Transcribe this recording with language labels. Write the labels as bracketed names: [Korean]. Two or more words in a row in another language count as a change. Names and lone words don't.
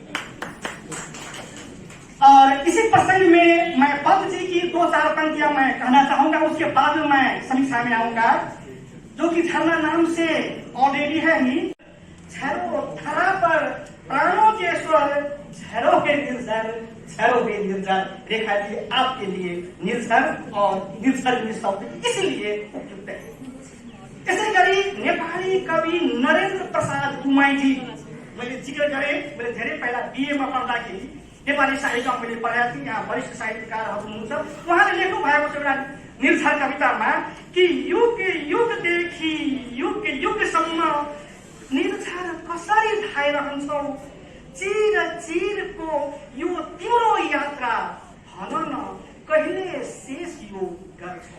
[Hindi] और इसी प्रसंग में मैं पद जी की 2-4 पंक्तियां मैं कहना चाहूंगा, उसके बाद में मैं समीक्षा में आऊंगा, जो कि झरना नाम से ऑलरेडी है ही। झरो धरा पर प्राणों के स्वर झरोगे निर्झर, झरोगे निर्झर रेखा जी आपके लिए निर्झर और निर्झर शब्द इसलिए उपयुक्त है। [Nepali] यसै गरी नेपाली कवि नरेन्द्र प्रसाद कुमाईजी, मैले जिक्र गरेँ, मैले धेरै पहिला बिएमा पढ्दाखेरि नेपाली साहित्यमा मैले पढाएको थिएँ। यहाँ वरिष्ठ साहित्यकारहरू हुनुहुन्छ, उहाँले लेख्नु भएको छ एउटा निर्झर कवितामा कि युग युगदेखि युग युगसम्म निर्झर कसरी धाइरहन्छौ, चिर चिरको यो तिम्रो यात्रा भन न कहिले शेष यो गर्छौ।